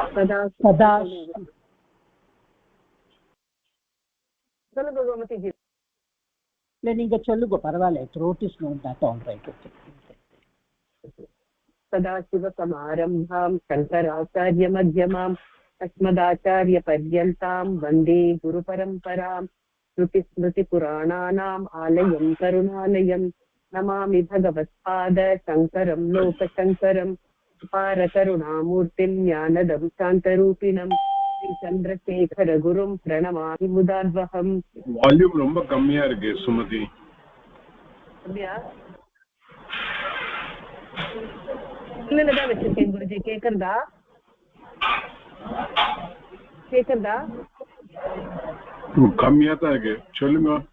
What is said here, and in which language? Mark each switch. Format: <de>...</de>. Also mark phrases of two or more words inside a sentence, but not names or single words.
<sa>सदा</sa> <ta>சொல்லுங்க கோமதி ஜி. இல்லை நீங்க சொல்லுங்க, பரவாயில்ல.</ta> <en>throat is not that all right.</en> <sa>सदाशिवसमारम्भां शङ्कराचार्यमध्यमाम् अस्मदाचार्यपर्यन्तां वन्दे गुरुपरम्परां. श्रुतिस्मृतिपुराणानाम् आलयं करुणालयं नमामि भगवत्पाद शङ्करं लोकशङ्करम्. अपारकरुणामूर्तिं ज्ञानदं शान्तरूपिणं श्रीचन्द्रशेखरगुरुं प्रणमामि मुदान्वहम्.</sa> <ta>வால்யூம் ரொம்ப கம்மியா இருக்கு சுமதி. இல்லதான் வச்சிருக்கேன் குருஜி. கேக்குறதா? கம்மியா தான் இருக்கு, சொல்லுங்க.</ta>